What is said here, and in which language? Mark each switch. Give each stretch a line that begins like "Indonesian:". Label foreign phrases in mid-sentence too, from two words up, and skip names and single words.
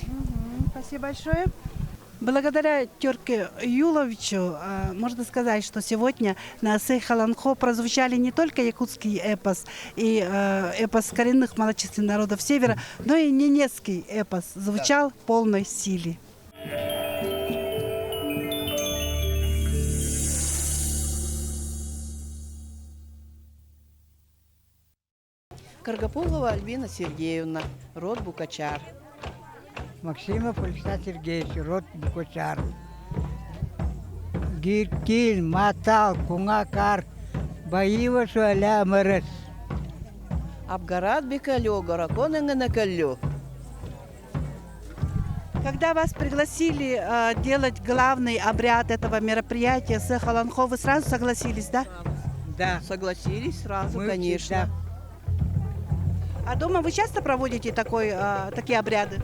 Russian: Спасибо большое. Благодаря Тёрке Юловичу можно сказать, что сегодня на Асей Халанхо прозвучали не только якутский эпос и эпос коренных малочисленных народов Севера, но и ненецкий эпос звучал в полной силе. Каргопулова Альбина Сергеевна, род Букачар. Максимов Александр Сергеевич, род Букачар. Гиркил, Матал, Кунгакар, Баива Шуаля Мэрес. Абгарат Бекалё, Гораконенганакалё. Когда вас пригласили делать главный обряд этого мероприятия с Халанхо, вы сразу согласились, да? Да. Согласились сразу, Мы конечно. всегда. А дома вы часто проводите такие обряды?